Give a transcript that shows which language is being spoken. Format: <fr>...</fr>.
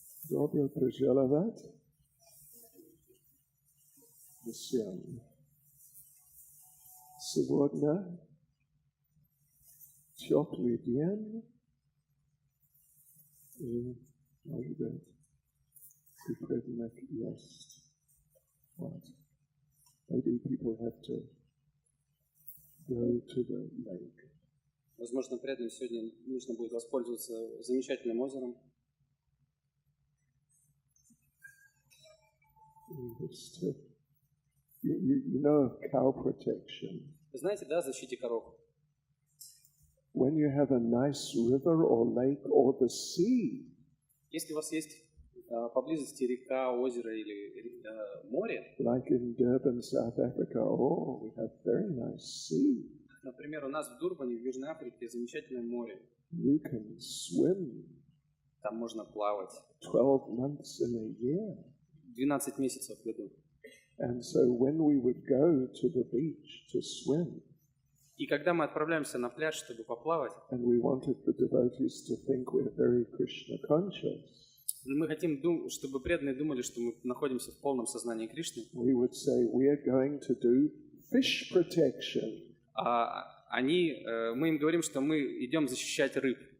<ru>Dobro poželovat всем. Сегодня теплый день, и, может быть, предмет есть.</ru> <en>What? Maybe people have to go to the lake.</en> <ru>Возможно, преданным сегодня нужно будет воспользоваться замечательным озером.</ru> <en>You know cow protection.</en> <ru>Вы знаете, да, о защите коров?</ru> <en>when you have a nice river or lake or the sea,</en> <ru>Если у вас есть поблизости река, озеро или море,</ru> <en>like in Durban, South Africa, oh, we have very nice sea.</en> <ru>например, у нас в Дурбане, в Южной Африке, замечательное море.</ru> <en>You can swim</en> <ru>Там можно плавать</ru> <en>12 months in a year.</en> <ru>12 месяцев в году.</ru> <en>And so when we would go to the beach to swim,</en> <ru>И когда мы отправляемся на пляж, чтобы поплавать,</ru> <en>and we wanted the devotees to think we're very Krishna conscious,</en> <ru>мы хотим, чтобы преданные думали, что мы находимся в полном сознании Кришны.</ru> <en>we would say we are going to do fish protection.</en> <ru>Мы им говорим, что мы идем защищать рыб.</ru>